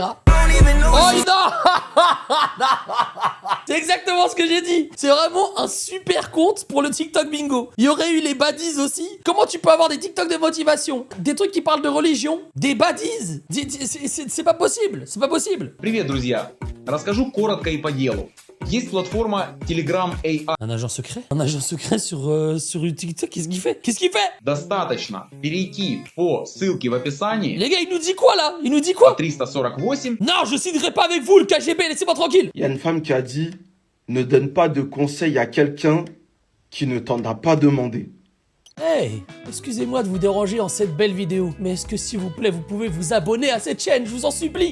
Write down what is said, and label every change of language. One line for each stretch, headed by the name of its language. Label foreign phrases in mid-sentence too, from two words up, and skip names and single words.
French: Oh non. C'est exactement ce que j'ai dit. C'est vraiment un super compte pour le TikTok bingo. Il y aurait eu les baddies aussi. Comment tu peux avoir des TikTok de motivation, des trucs qui parlent de religion, des baddies? C'est pas possible. C'est pas possible.
Russian: Привет, друзья! Расскажу коротко и по делу. Есть платформа Telegram AI.
French: Un agent secret? Un agent secret sur TikTok? Qu'est-ce qu'il fait? Qu'est-ce qu'il fait?
Russian: Достаточно перейти по ссылке в описании.
French: Les gars, il nous dit quoi là? Il nous dit quoi? 348. Non, je signerai pas avec vous le KGB, laissez-moi tranquille. Il y a une femme qui a dit « Ne donne pas de conseils à quelqu'un qui ne t'en a pas demandé. » Hey, excusez-moi de vous déranger en cette belle vidéo, mais est-ce que s'il vous plaît, vous pouvez vous abonner à cette chaîne, je vous en supplie.